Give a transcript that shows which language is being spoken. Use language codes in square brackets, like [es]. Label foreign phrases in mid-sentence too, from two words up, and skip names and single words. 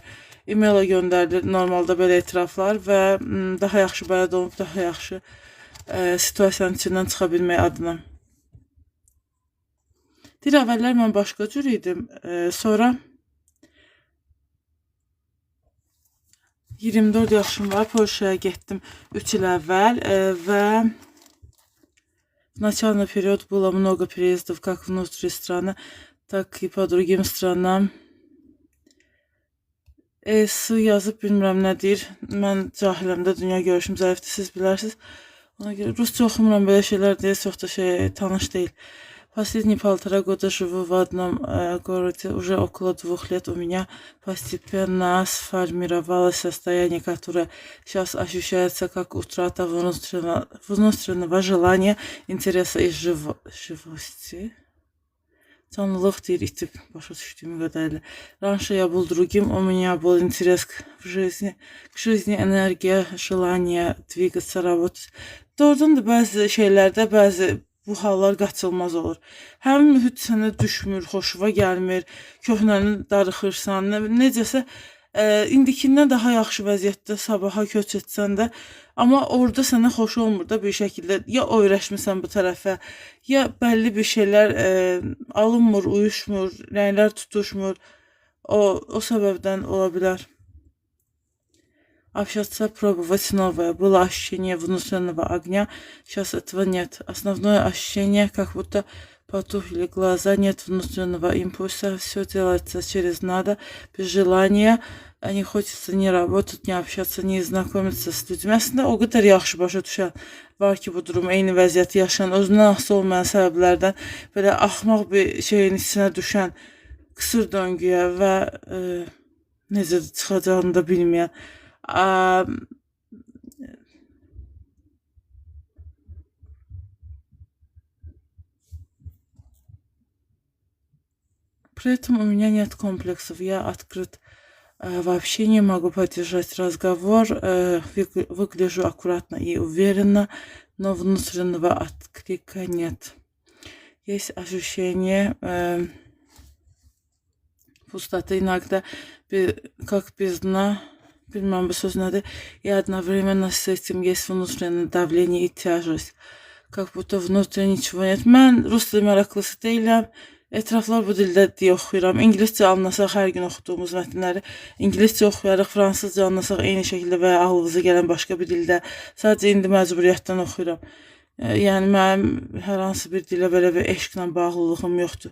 [az] E-maila göndərilir normalda belə etiraflar və daha yaxşı bələd olub, daha yaxşı situasiyanın içindən çıxa bilmək adına. Deyir, əvvəllər mən başqa cür idim, sonra 24 yaşım var, Polşaya getdim 3 il əvvəl və [ru] в начальный период было много переездов как внутри страны, так и по другим странам. [az] Yazıb bilmirəm nə deyir. Mən cahiləm də, dünya görüşüm zəifdir, siz bilərsiniz. Ona görə Rusça oxumuram, belə şeylər deyə çox da tanış deyil. [ru] Последние 1,5 года живу в одном городе. Уже около 2 лет у меня постепенно сформировалось состояние, которое сейчас ощущается как утрата внутреннего желания, интереса и живости. [az] Canlılıq deyir, itib, başa düşdüyüm qədərlə. [ru] Раньше я был другим, у меня был интерес к жизни, энергия, желание двигаться, работать. [az] Doğrudan da bəzi şeylərdə, bəzi bu hallar qaçılmaz olur. Həmin mühit sənə düşmür, xoşuna gəlmir, köhnəni darıxırsan, necəsə indikindən daha yaxşı vəziyyətdə sabaha köç etsən də, amma orada sənə xoş olmur da bir şəkildə. Ya öyrəşmirsən bu tərəfə, ya bəlli bir şeylər alınmır, uyuşmur, rənglər tutuşmur. O səbəbdən ola bilər. [ru] Общаться, пробовать новое. Было ощущение внутреннего огня, сейчас этого нет. Основное ощущение, как будто потухли глаза, нет внутреннего импульса, все делается через надо, без желания. Не хочется ни работать, ни общаться, ни знакомиться с людьми. [az] Əslində o qədər yaxşı başa düşən var ki, bu durum eyni vəziyyəti yaşayan, özündən asılı olmayan səbəblərdən belə axmaq bir şeyin içinə düşən, qısır döngüyə və necə çıxacağını da bilməyən. [ru] При этом у меня нет комплексов, я открыт. Вообще не могу поддержать разговор, выгляжу аккуратно и уверенно, но внутреннего отклика нет. Есть ощущение пустоты иногда, как без дна, [az] bilmem bu söz nədir, [ru] и одновременно с этим есть внутреннее давление и тяжесть, как будто внутри ничего нет. [az] Mən rus dili maraqlısı deyiləm. Etiraflar bu dildə deyə oxuyuram. İngiliscə anlasaq, hər gün oxuduğumuz mətnləri İngiliscə oxuyarıq, fransızca anlasaq eyni şəkildə və ya ağlınıza gələn başqa bir dildə. Sadəcə indi məcburiyyətdən oxuyuram. Yəni mənim hər hansı bir dilə belə bir eşqlə bağlılığım yoxdur.